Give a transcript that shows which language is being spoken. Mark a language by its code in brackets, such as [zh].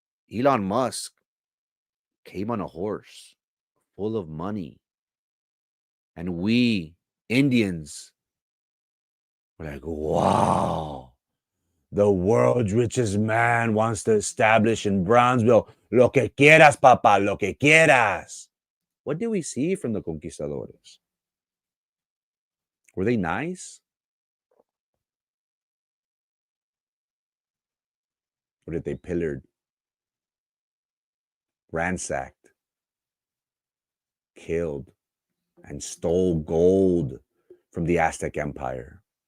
[en] Elon Musk came on a horse full of money. And we, Indians, were like, wow, the world's richest man wants to establish in Brownsville. [es] Lo que quieras, papa, lo que quieras. [en] What did we see from the conquistadores? Were they nice? Or did they pillared, ransacked, killed, and stole gold from the Aztec Empire?